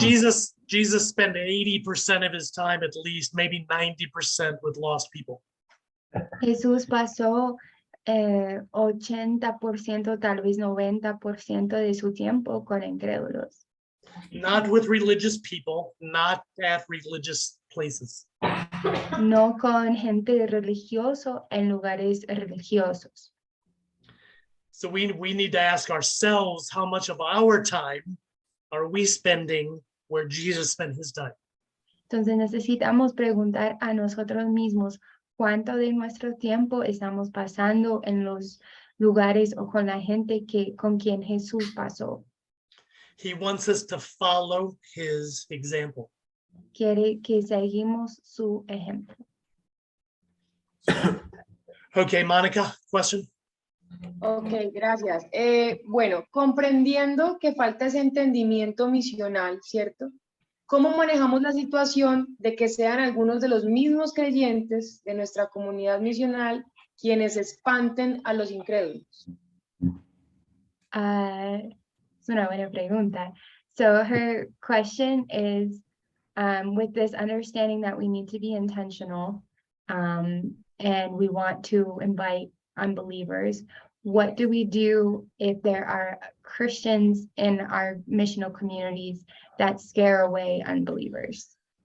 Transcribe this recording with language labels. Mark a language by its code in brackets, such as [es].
[en] Jesus spent 80% of his time, at least maybe 90%, with lost people. [es] Jesús pasó 80%, tal vez 90% de su tiempo con incrédulos. [en] Not with religious people, not at religious places. [es] No con gente religioso en lugares religiosos. [en] So we need to ask ourselves, how much of our time are we spending where Jesus spent his time? [es] Entonces necesitamos preguntar a nosotros mismos cuánto de nuestro tiempo estamos pasando en los lugares o con la gente con quien Jesús pasó. [en] He wants us to follow his example. [es] Quiere que seguimos su ejemplo. [en] Okay, Monica, question? [es] Ok, gracias. Bueno, comprendiendo que falta ese entendimiento misional, ¿cierto? ¿Cómo manejamos la situación de que sean algunos de los mismos creyentes de nuestra comunidad misional quienes espanten a los incrédulos? Es una buena pregunta. [en] So her question is, with this understanding that we need to be intentional, and we want to invite unbelievers, what do we do if there are Christians in our missional communities that scare away unbelievers?